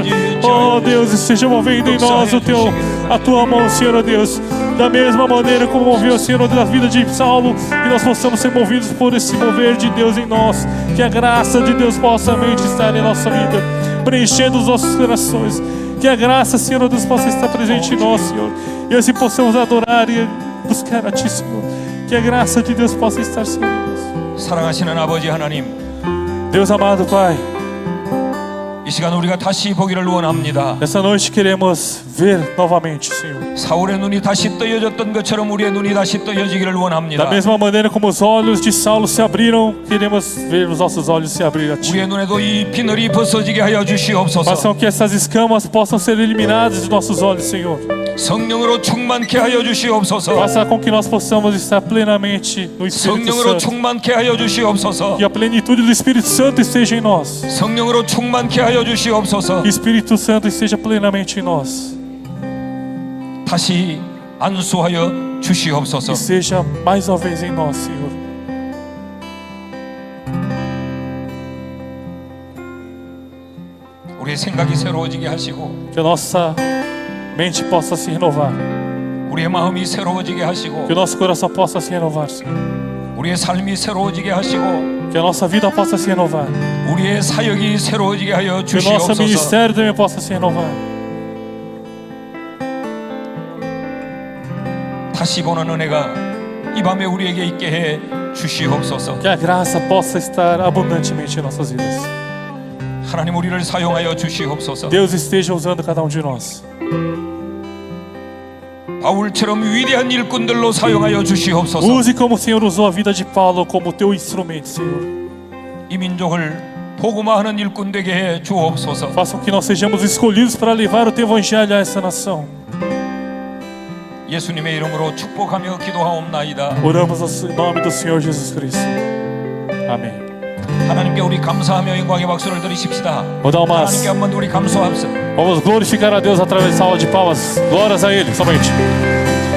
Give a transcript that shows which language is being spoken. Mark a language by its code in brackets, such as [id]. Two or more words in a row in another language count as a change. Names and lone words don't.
[pt] Oh Deus, e seja movendo em nós a tua mão, Senhor, ó Deus, da mesma maneira como moveu o Senhor da vida de Saulo, que nós possamos ser movidos por esse mover de Deus em nós, que a graça de Deus possa realmente estar em nossa vida, preenchendo os nossos corações, que a graça, Senhor Deus, possa estar presente em nós, Senhor, e assim possamos adorar e buscar a Ti, Senhor, que a graça de Deus possa estar, Senhor Deus. [ko] 사랑하시는 아버지 하나님, [pt] Deus amado Pai, [ko] 이 시간 우리가 다시 보기를 원합니다. [pt] nessa noite queremos ver novamente, Senhor. [ko] 사울의 눈이 다시 떠여졌던 것처럼 우리의 눈이 다시 떠여지기를 [pt] Da [ko] 원합니다. [pt] mesma maneira como os olhos de Saulo se abriram, queremos ver os nossos olhos se abrir a Ti. [ko] 우리의 눈에도 이 비늘이 벗어지게 하여 주시옵소서. [pt] Façam que essas escamas possam ser eliminadas de nossos olhos, Senhor. [ko] 성령으로 충만케 하여 주시옵소서. [pt] Faça com que nós possamos estar plenamente no Espírito [ko] 성령으로 [pt] Santo. [ko] 충만케 하여 주시옵소서. [pt] Que a plenitude do Espírito Santo esteja em nós. [ko] 성령으로 충만케 하여 주시옵소서. [pt] Que o Espírito Santo esteja plenamente em nós. [ko] 다시 안수하여 주시옵소서. [pt] Que seja mais uma vez em nós, Senhor. [ko] 우리의 생각이 새로워지게 하시고 [pt] Que a nossa mente possa se renovar. [ko] 우리의 마음이 새로워지게 하시고 [pt] Que o nosso coração possa se renovar, Senhor. [ko] 우리의 삶이 새로워지게 하시고 [pt] Que a nossa vida possa se renovar. [ko] 우리의 사역이 새로워지게 하여 [pt] Que o nosso [ko] 주시옵소서. [pt] ministério também possa se renovar. [ko] 다시 보는 은혜가 이 밤에 우리에게 있게 해 주시옵소서. [pt] Que a graça possa estar abundantemente em nossas vidas. [ko] 하나님 우리를 사용하여 주시옵소서. [pt] Deus esteja usando cada um de nós. [ko] 바울처럼 위대한 일꾼들로 사용하여 주시옵소서. [pt] Use como o Senhor usou a vida de Paulo como teu instrumento, Senhor. [ko] 이 민족을 복음화하는 일꾼 되게 해 주옵소서. [pt] Faça com que nós sejamos escolhidos para levar o teu evangelho a essa nação. [ko] 예수님의 이름으로 축복하며 기도하옵나이다. [pt] Oramos em nome do Senhor Jesus Cristo. Amém. [ko] 하나님께 우리 감사하며 영광의 박수를 드리십시다. [pt] Vou dar umas. [ko] 하나님께 한번 우리 감사합시다. [pt] Vamos glorificar a Deus através de salva de palmas. Glórias a Ele, somente.